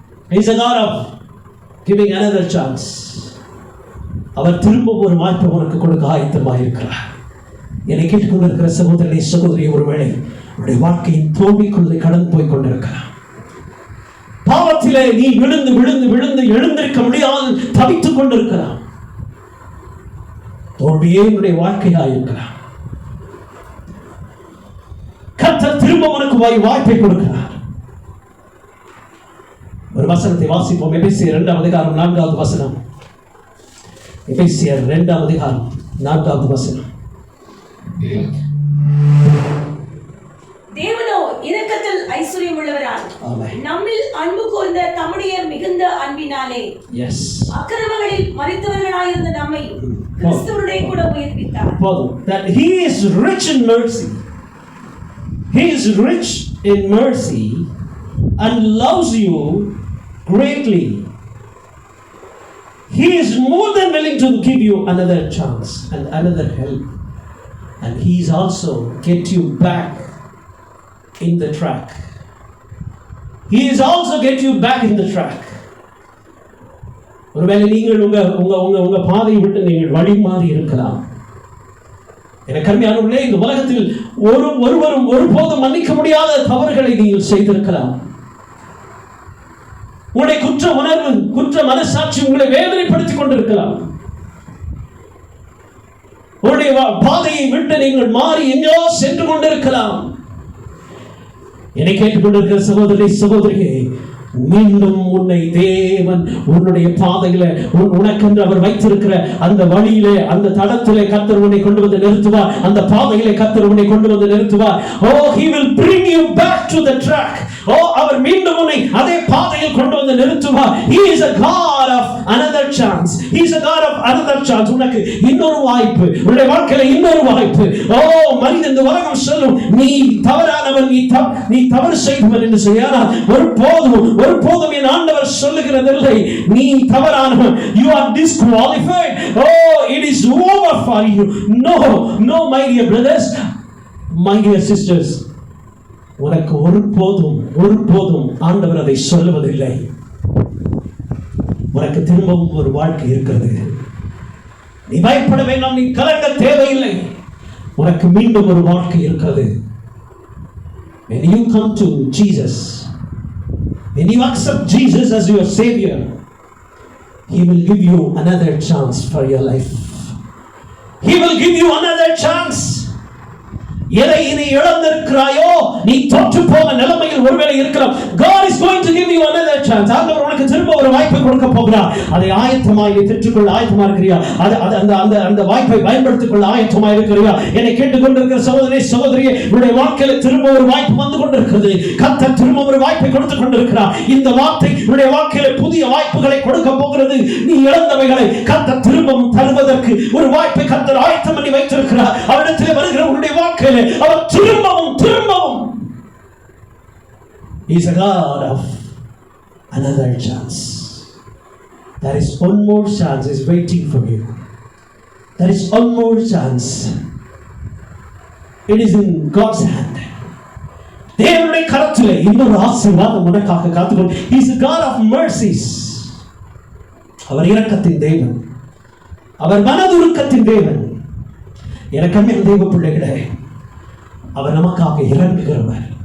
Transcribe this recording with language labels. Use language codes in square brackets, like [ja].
[en] He is a God of giving another chance. [ta] அவர் திரும்ப ஒரு வாய்ப்பை உனக்கு கொடுக்க ஆயத்தமாக இருக்கிறார். என்னை கேட்டுக்கொண்டிருக்கிற சகோதரனை சகோதரி, ஒருவேளை உன்னுடைய வாழ்க்கையின் தோல்விக்குள்ளே கடந்து போய் கொண்டிருக்கிறார். பாவத்திலே நீ விழுந்து விழுந்து விழுந்து எழுந்திருக்க முடியாது தவித்துக் கொண்டிருக்கிறார். தோல்வியே உன்னுடைய வாழ்க்கையாக இருக்கிறார். கர்த்தர் திரும்ப உனக்கு வாய்ப்பை கொடுக்கிறார். ஒரு வசனத்தை வாசிப்போம். எபேசியர் 2ஆம் அதிகாரம் 4வது வசனம். எபேசியர் 2ஆம் அதிகாரம் 4வது வசனம். தேவனோ இரக்கத்தில் ஐஸ்வர்யம் உள்ளவராய் நம்மில் அன்பு கூர்ந்த தம்முடைய மிகுந்த அன்பினாலே அக்கிரமங்களில் மரித்தவர்களாயிருந்த நம்மை கிறிஸ்துவுடனே கூட உயிர்ப்பித்தார். [en] That he is rich in mercy. He is rich in mercy and loves you greatly. He is more than willing to give you another chance and another help, and he is also get you back in the track. He is also get you back in the track. [ta] ஒருவேளை நீங்கள் உங்க பாதையை விட்டு நீங்கள் வழி மாறி இருக்கலாம். எனக்கு அருமையானவர்களே, இந்த உலகத்தில் ஒருவரும் ஒருபோதும் மன்னிக்க முடியாத தவறுகளை நீங்கள் செய்திருக்கலாம். உங்களுடைய குற்ற உணர்வு, குற்ற மனசாட்சி உங்களை வேதனைப்படுத்திக் கொண்டிருக்கலாம். உங்களுடைய பாதையை விட்டு நீங்கள் மாறி எங்கோ சென்று கொண்டிருக்கலாம். என்னை கேட்டுக்கொண்டிருக்கிற சகோதரி, சகோதரியே, மீண்டும் உன்னை தேவன் உன்னுடைய பாதையில உனக்கென்று அவர் வைத்திருக்கிற அந்த வழியிலே, அந்த தடத்திலே கர்த்தர் உன்னை கொண்டு வந்து நிறுத்துவார். அந்த பாதையிலே கர்த்தர் உன்னை கொண்டு வந்து நிறுத்துவார். [en] Oh, he will bring you back to the track. [ta] அவர் மீண்டும் உன்னை அதே பாதையில் கொண்டு வந்து நிறுத்துவார். [en] He is a God of another chance. He is a God of another chance. [ta] உனக்கு இன்னொரு வாய்ப்பு, உன்னுடைய வாழ்க்கையில இன்னொரு வாய்ப்பு. மனிதன், இந்த உலகம் சொல்லும் நீ தவறானவன், நீ தவறு செய்தவன் என்று சொன்னால் ஒருபோதும் என் ஆண்டவர் சொல்லுகிறதில்லை நீ தவறானவன். [en] You are disqualified. It is over for you. No, my dear brothers, my dear sisters, [ta] உனக்கு ஒருபோதும் ஆண்டவர் அதை சொல்லுவதில்லை. உனக்கு திரும்பவும் ஒரு வாழ்க்கை இருக்கிறது. நீ பயப்பட வேண்டாம், நீ கலங்க தேவையில்லை. உனக்கு மீண்டும் ஒரு வாழ்க்கை இருக்கிறது. [en] When you come to Jesus, when you accept Jesus as your Savior, He will give you another chance for your life. He will give you another chance. [ta] எதை நீ இழந்திருக்கிறாயோ, நீ தோற்று போன நிலைமையில் ஒருவேளை இருக்கலாம். [en] God is going to give you another chance. [ta] ஆண்டவர் உனக்கு திரும்ப ஒரு வாய்ப்பை கொடுக்க போகிறார். அதை ஆயத்தமாய் நீ பெற்றுக்கொள்ள ஆயத்தமா இருக்கிறியா? அந்த வாய்ப்பை பயன்படுத்திக் கொள்ள ஆயத்தமா இருக்கிறியா? என்னை கேட்டுக்கொண்டிருக்கிற சகோதரி, சகோதரியே, உன்னுடைய வாழ்க்கையில திரும்ப ஒரு வாய்ப்பு வந்து கொண்டிருக்கிறது. கர்த்தர் திரும்ப ஒரு வாய்ப்பை கொடுத்துக் கொண்டிருக்கிறார். இந்த வார்த்தை உன்னுடைய வாழ்க்கையில புதிய வாய்ப்புகளை கொடுக்க போகிறது. நீ இழந்தவைகளை கர்த்தர் திரும்பவும் தருவதற்கு ஒரு வாய்ப்பை கர்த்தர் ஆயத்தம் பண்ணி வைத்திருக்கிறார். அவரிடத்தில் வருகிற உன்னுடைய வாழ்க்கையில அவர் திரும்பவும் [en] He is a God of another chance. There is one more chance is waiting for you. There is one more chance. It is in God's hand. [ta] தேவனுடைய கரத்திலே இன்னொரு ஆசீர்வாதம் உனக்காக காத்துக்கொண்டு. [en] He is a God of mercies. [ta] அவர் இரக்கத்தின் தேவன், அவர் மனதுருக்கத்தின் தேவன். இரக்கமே தேவ பிள்ளைகளே, அவர் நமக்காக இறங்குகிறவர்.